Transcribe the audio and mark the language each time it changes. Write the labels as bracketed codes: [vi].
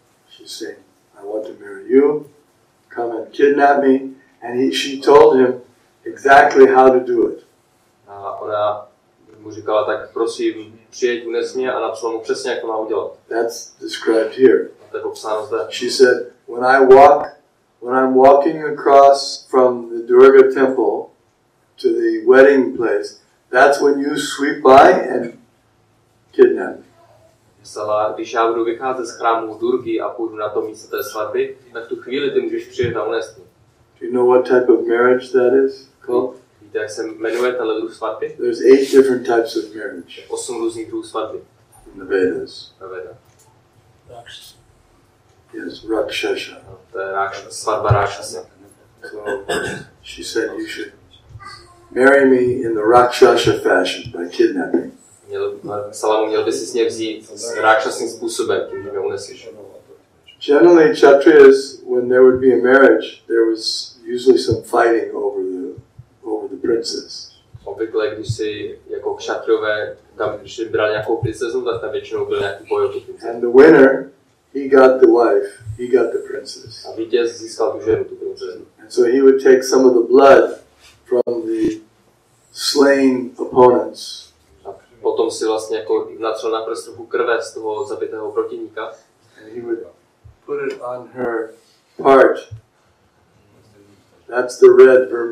[en] She's saying, I want to marry you, come and kidnap me. And she told him exactly how to do it. [cs] A ona mu říkala, tak prosím, přijeď, unes mě a napsala mu přesně, jak to má udělat. [en] That's described here. [cs] A to je popsáno zde. [en] She said, when I'm walking across from the Durga temple to the wedding place, that's when you sweep by and kidnap me. [cs] Psala, když já budu vycházet z chrámu Durgy a půjdu na to místo té svatby, tak tu chvíli ty můžeš přijet a unést mě. [en] Do you know what type of marriage that is called? [cs] Víte, jak se jmenuje tenhle druh svatby? [en] There's 8 different types of marriage [cs] 8 různých druhů svatby. [en] in the Vedas. [cs] Ve Vedách. [en] Yes, Rakshasha. [cs] To je svatba Rákšasa. [en] So she said you should marry me in the Rakshasha fashion by kidnapping. [cs] Psala mu, měl by si s ně vzít s rákšasným způsobem, tím, že mě uneseš. [en] Generally, Kshatriyas, when there would be a marriage, there was usually some fighting over the princess. [cs] Obvykle, když si jako kšatriové tam, když brali nějakou princezu, tak tam většinou byl nějaký boj o tu princezu. [en] And the winner, he got the wife, he got the princess. [cs] A vítěz získal tu ženu, tu princezu. [en] And so he would take some of the blood from the slain opponents. [cs] A potom si vlastně jako natřel na prst trochu krve z toho zabitého protivníka. [en] And he would put it on her part. That's the red.